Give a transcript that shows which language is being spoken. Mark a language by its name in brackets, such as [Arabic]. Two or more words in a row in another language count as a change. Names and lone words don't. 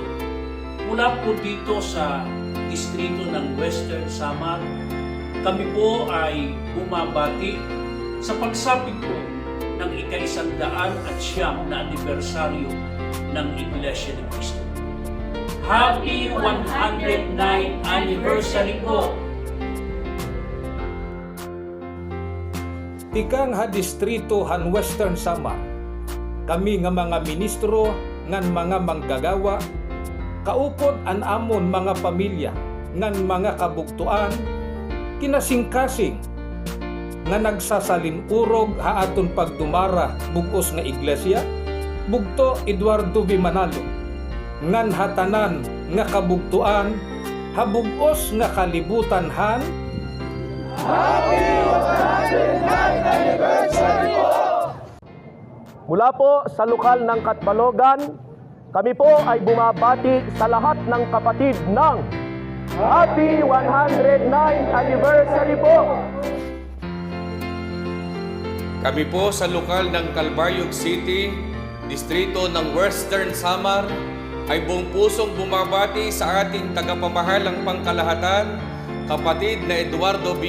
[Filipino] Mula po dito sa distrito ng Western Samar, kami po ay bumabati sa pagsapit po ng ika-109 na anibersaryo ng Iglesia ni Cristo. [English] Happy 109th anniversary po! [Waray] Tikang ha distrito han Western Samar, kami nga mga ministro ngan mga manggagawa, kaupod an amon mga pamilya ngan mga kabugtuan, kinasingkasing nga nagsasalinurog ha aton pagdumara bugos nga iglesia, bugto Eduardo V. Manalo, ngan hatanan nga kabugtuan, habugos nga kalibutan han. [English] Happy 109th anniversary po! [Filipino] Mula po sa lokal ng Katbalogan, kami po ay bumabati sa lahat ng kapatid ng [English] Happy 109th anniversary po! [Filipino] Kami po sa lokal ng Calbayog City, distrito ng Western Samar, ay buong pusong bumabati sa ating tagapamahalang pangkalahatan, kapatid na Eduardo V.